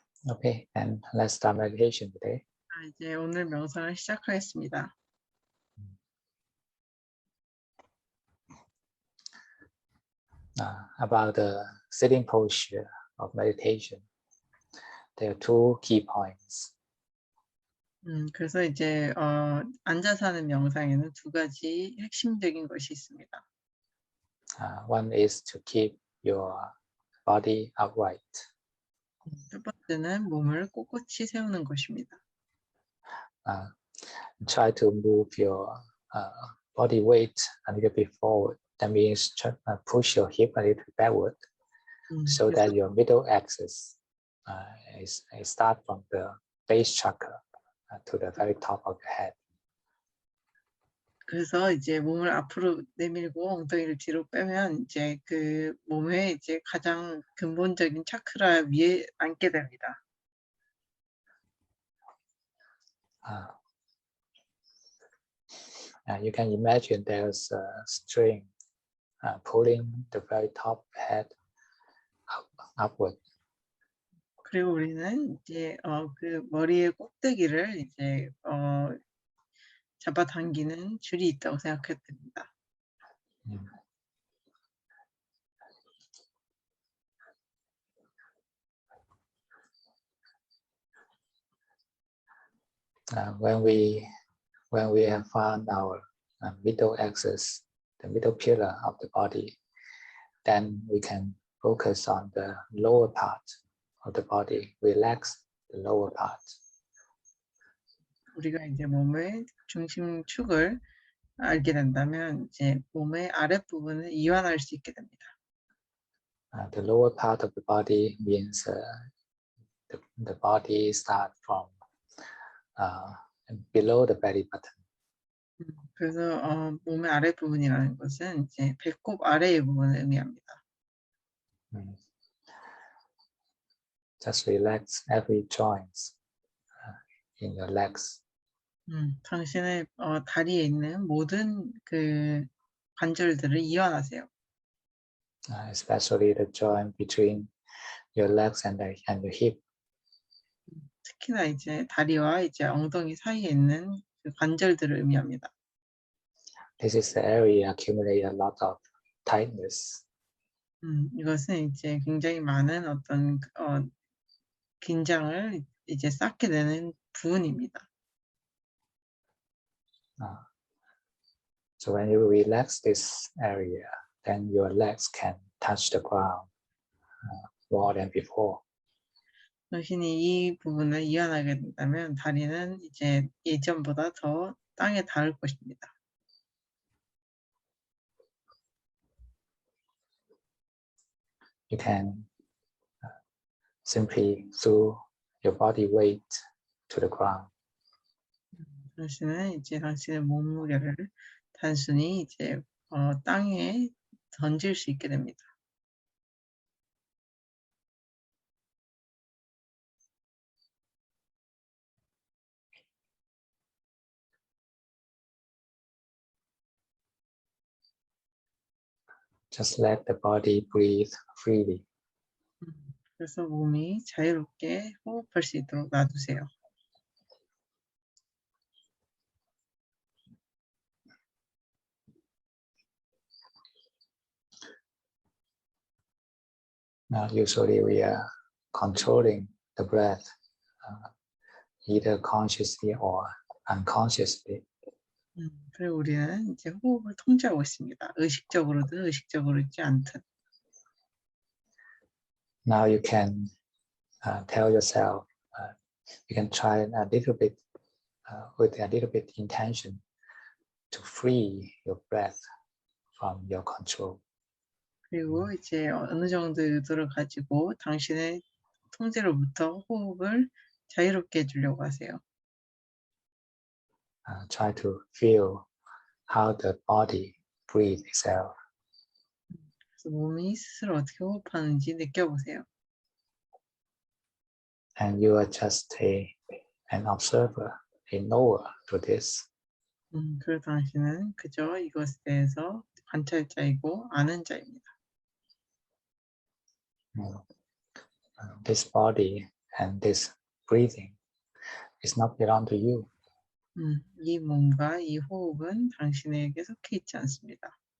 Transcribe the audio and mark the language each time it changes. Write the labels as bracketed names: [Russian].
[English] Okay, and let's start meditation today. [Korean] 이제 오늘 명상을 시작하겠습니다. [English] About the sitting posture of meditation, there are two key points. [Korean] 그래서 이제 앉아서 하는 명상에는 두 가지 핵심적인 것이 있습니다. [English] One is to keep your body upright. [Korean] 첫 번째는 몸을 꼿꼿이 세우는 것입니다. [English] Try to move your body weight a little bit forward. That means push your hip a little backward, so that your middle axis is start from the base chakra to the very top of your head. [Korean] 그래서 이제 몸을 앞으로 내밀고 엉덩이를 뒤로 빼면 이제 그 몸의 이제 가장 근본적인 차크라 위에 앉게 됩니다. [English] You can imagine there's a string pulling the very top head upward. [Korean] 그리고 우리는 이제 그 머리의 꼭대기를 이제 잡아당기는 줄이 있다고 생각해도 됩니다. [English] When we have found our middle axis, the middle pillar of the body, then we can focus on the lower part of the body, relax the lower part. [Korean] 우리가 이제 몸의 중심축을 알게 된다면 이제 몸의 아랫부분을 이완할 수 있게 됩니다. [English] The lower part of the body means the body starts from below the belly button. [Korean] 그래서 몸의 아랫부분이라는 것은 이제 배꼽 아래의 부분을 의미합니다. [English] Just relax every joint in your legs. [Korean] 당신의 다리에 있는 모든 그 관절들을 이완하세요. [English] Especially the joint between your legs and your hip. [Korean] 특히나 이제 다리와 이제 엉덩이 사이에 있는 그 관절들을 의미합니다. [English] This is the area accumulate a lot of tightness. [Korean] 이것은 이제 굉장히 많은 어떤 긴장을 이제 쌓게 되는 부분입니다. [English] So when you relax this area, then your legs can touch the ground more than before. [Korean] 당신이 이 부분을 이완하게 된다면 다리는 이제 예전보다 더 땅에 닿을 것입니다. [English] You can simply throw your body weight to the ground. [Korean] 당신은 이제 당신의 몸무게를 단순히 이제 땅에 던질 수 있게 됩니다. [English] Just let the body breathe freely. [Korean] 그래서 몸이 자유롭게 호흡할 수 있도록 놔두세요. [English] Now, usually we are controlling the breath, either consciously or unconsciously. [Korean] 그리고 우리는 이제 호흡을 통제하고 있습니다. 의식적으로든 의식적으로지 않든. [English] Now you can tell yourself, you can try a little bit with a little bit intention to free your breath from your control. [Korean] 그리고 이제 어느 정도 의도를 가지고 당신의 통제로부터 호흡을 자유롭게 해주려고 하세요. [English] Try to feel how the body breathes itself. [Korean] 그래서 몸이 스스로 어떻게 호흡하는지 느껴보세요. [English] And you are just an observer, a knower to this. [Korean] 그리고 당신은 그저 이것에 대해서 관찰자이고 아는 자입니다. [English] This body And this breathing is not belong to you. [Korean] 이 몸과 이 호흡은 당신에게 속해 있지 않습니다.